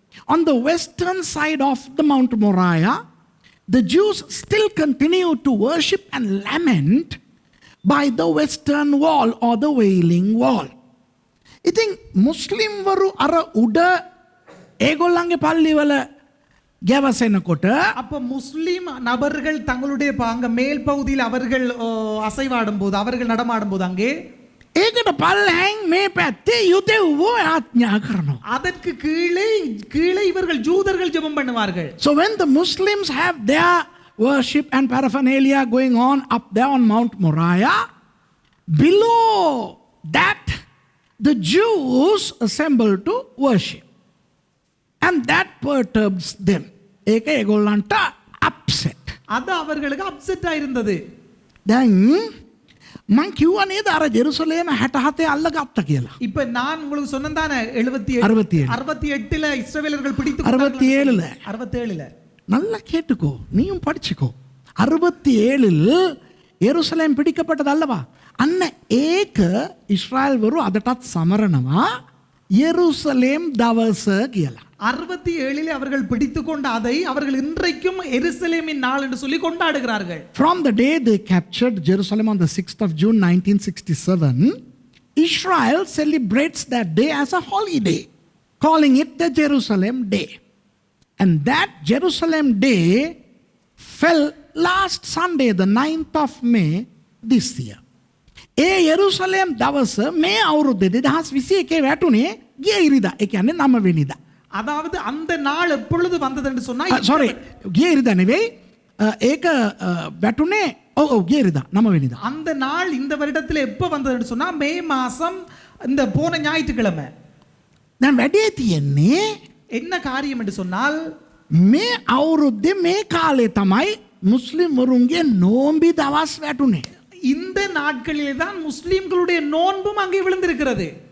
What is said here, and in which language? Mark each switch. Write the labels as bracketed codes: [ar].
[en] On the western side of the Mount Moriah, the Jews still continue to worship and lament by the western wall or the wailing wall. [si] ඉතින් මුස්ලිම් වරු අර උඩ ඒගොල්ලන්ගේ පල්ලිවල ගැවසෙනකොට [ta] அப்ப முஸ்லிம் நபர்கள் தங்களுடைய அங்க மேல் பகுதியில் அவர்கள் அசைவாடும் போது அவர்கள் நடமாடும் போது அங்கே [si] ඒකට පල්ලෙන් මේ පැත්තේ යුදෙව්වෝ ආඥා කරනවා. [ta] அதற்கு கீழே இவர்கள் ஜூதர்கள் ஜெபம் பண்ணுவார்கள். [en] So when the Muslims have their worship and paraphernalia going on up there on Mount Moriah, below that the Jews assemble to worship. And that perturbs them. [si] ඒක ඒගොල්ලන්ට upset. [ta] அது அவர்களுக்கு அப்செட் ஆயிருந்தது. [si] දැන් මං කිව්වා නේද අර ජෙරුසලේම 67 අල්ලගත්ත කියලා. [ta] இப்ப நான் உங்களுக்கு சொன்னதானே 68ல இஸ்ரவேலர்கள் பிடித்து 67ல நல்லா கேட்டுக்கோ நீயும் படிச்சுக்கோ. 67ல் எருசலேம் பிடிக்கப்பட்டது அல்லவா? [si] අන්න ඒක ඉස්රායල් වරු අදටත් සමරනවා எருசலேம் දවස කියලා. [ta] 67ல் அவர்கள் பிடித்துக்கொண்ட அதை அவர்கள் இன்றைக்கும் எருசலேமின் நாள் என்று சொல்லி கொண்டாடுகிறார்கள். [en] From the day they captured Jerusalem on the 6th of June 1967, Israel celebrates that day as a holiday, calling it the Jerusalem Day. And that Jerusalem Day fell last Sunday, the 9th of May this year. [si] ඒ යෙරුසලම් දවස මේ අවුරුද්දේ 2021 වැටුනේ ගිය ඉරිදා. ඒ කියන්නේ 9 වෙනිදා. [ta] அதாவது அந்த நாள் எப்பொழுது வந்தது என்று சொன்னா [si] sorry ගිය ඉරිදා නෙවෙයි ඒක වැටුනේ ඔව් ගිය ඉරිදා 9 වෙනිදා. [ta] அந்த நாள் இந்த வருடத்தில் எப்ப வந்தது என்று சொன்னா மே மாசம் இந்த போன ஞாயிற்றுக்கிழமை. [si] දැන් වැඩේ තියෙන්නේ [ta] என்ன காரியம் என்று சொன்னால் [si] මේ අවුරුද්දේ මේ කාලේ තමයි මුස්ලිම් වරුන්ගේ නෝම්බි දවස් වැටුනේ. [ta] இந்த நாட்களிலே தான் முஸ்லிம்களுடைய நோன்பும் அங்கே விழுந்திருக்கிறது.